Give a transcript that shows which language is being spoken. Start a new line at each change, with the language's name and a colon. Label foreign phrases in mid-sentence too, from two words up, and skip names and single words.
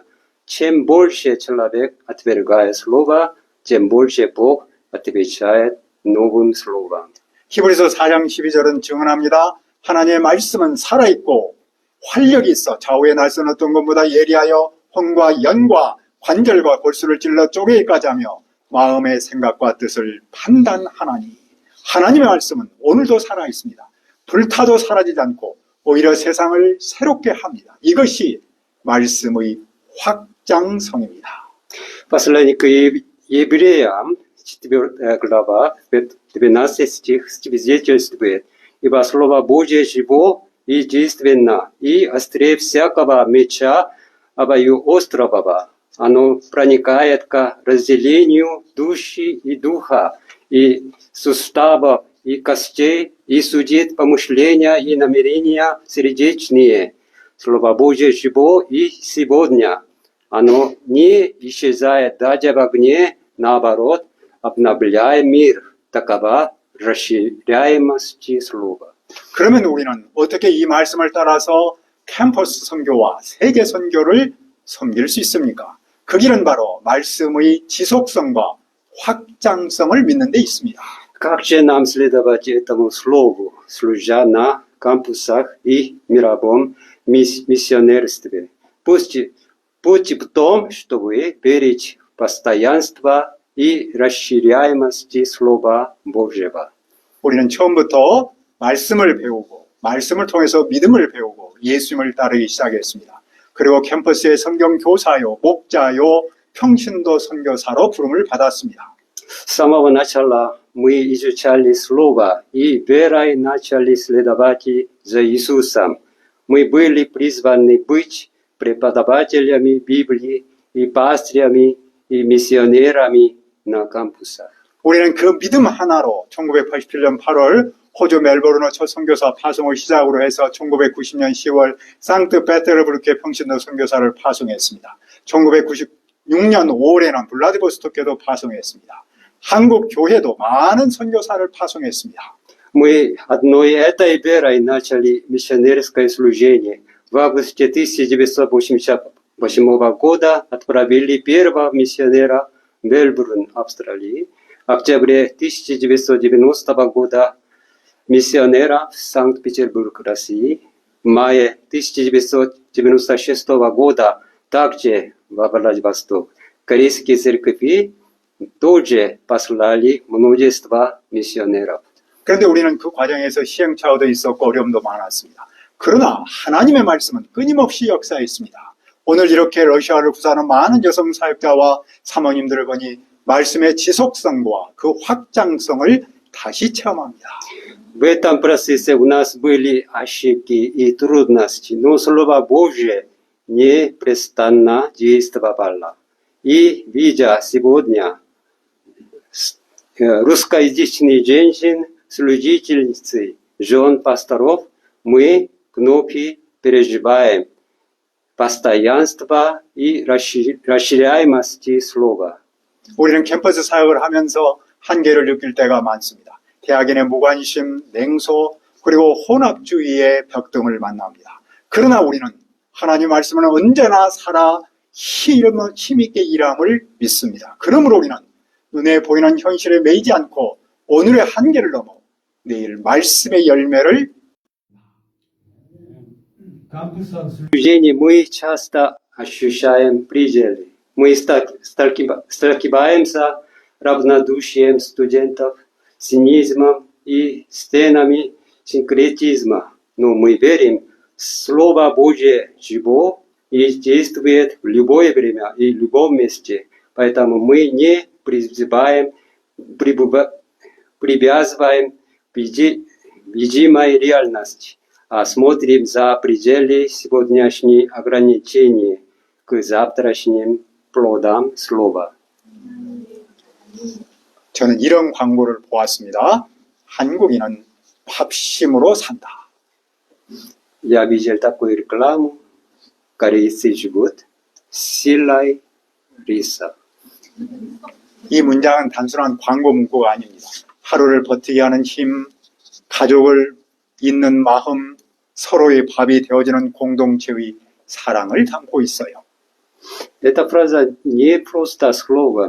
Russian: Чем больше человек отвергает слово, тем больше Бог отвечает новым словом.
Korean: 히브리서 4장 12절은 증언합니다. 하나님의 말씀은 살아있고 활력이 있어 좌우의 날선 어떤 것보다 예리하여 혼과 연과 관절과 골수를 찔러 쪼개기까지 하며 마음의 생각과 뜻을 판단하나니. 하나님의 말씀은 오늘도 살아있습니다. 불타도 사라지지 않고 오히려 세상을 새롭게 합니다. 이것이 말씀의 확장성입니다.
Russian: Послание к евреям, 4 глава, 12 стих свидетельствует: «Ибо Слово Божие живо и действенно, и острее всякого меча обоюострового. Оно проникает к разделению души и духа, и суставов, и костей, и судит помышления и намерения сердечные. Слово Божие живо и сегодня. Оно не исчезает даже в огне, наоборот, обновляя мир». Такова расширяемость слова.
Korean: 그러면 우리는 어떻게 이 말씀을 따라서 캠퍼스 선교와 세계 선교를 섬길 수 있습니까? 그 길은 바로 말씀의 지속성과 확장성을 믿는 데 있습니다.
Russian: Как же нам следовать этому слову, служа на кампусах и мировом миссионерстве? Путь в том, чтобы верить в постоянство и расширяемость Слова Божьего.
Korean: 우리는 처음부터 말씀을 배우고 말씀을 통해서 믿음을 배우고 예수님을 따르기 시작했습니다. 그리고 캠퍼스의 성경 교사요, 목자요, 평신도 선교사로 부름을 받았습니다.
Russian: С самого начала мы изучали Слово и верой начали следовать за Иисусом. Мы были призваны быть преподавателями Библии и пастырями и миссионерами на кампусах.
Korean: 우리는 그 믿음 하나로 1987년 8월 호주 멜버른의 첫 선교사 파송을 시작으로 해서 1990년 10월 상트페테르부르크의 평신도 선교사를 파송했습니다. 1996년 5월에는 블라디보스토크에도 파송했습니다. 한국 교회도 많은 선교사를 파송했습니다.
Russian: Мы одной этой верой начали миссионерское служение. в августе 1988 года отправили первого миссионера в Мельбурн, Австралии. В октябре 1990 года миссионера в Санкт-Петербург, России. В мае 1996 года также во Владивосток. Корейские церкви тоже послали множество миссионеров.
Korean: 그런데 우리는 그 과정에서 시행착오도 있었고 어려움도 많았습니다. 그러나 하나님의 말씀은 끊임없이 역사했습니다. 오늘 이렇게 러시아를 구사하는 많은 여성 사역자와 사모님들을 보니 말씀의 지속성과 그 확장성을 다시 체험합니다.
Russian: В этом процессе у нас были ошибки и трудности, но Слово Божье непрестанно действовало. И, видя сегодня русскоязычных женщин, служительницы, жен пасторов, мы вновь переживаем постоянство и расширяемости слова.
Korean: 우리는 캠퍼스 사역을 하면서 한계를 느낄 때가 많습니다. 대학인의 무관심, 냉소, 그리고 혼합주의의 벽등을 만납니다. 그러나 우리는 하나님 말씀은 언제나 살아 힘있게 일함을 믿습니다. 그러므로 우리는 눈에 보이는 현실에 매이지 않고 오늘의 한계를 넘어 내일 말씀의 열매를
Russian: Служение мы часто ощущаем пределы. Мы сталкиваемся равнодушием студентов, цинизмом и стенами синкретизма. Но мы верим, Слово Божье живо и действует в любое время и в любом месте. Поэтому мы не привязываем к видимой реальности, а смотрим за пределы сегодняшних ограничений к завтрашним плодам слова.
Korean: 저는 이런 광고를 보았습니다. 한국인은 밥심으로 산다.
Russian: Я видел такую рекламу. Корейцы живут силой риса.
Korean: 이 문장은 단순한 광고 문구가 아닙니다. 하루를 버티게 하는 힘, 가족을 잇는 마음, 서로의 밥이 되어지는 공동체의 사랑을 담고 있어요.
Russian: Эта фраза не просто слово.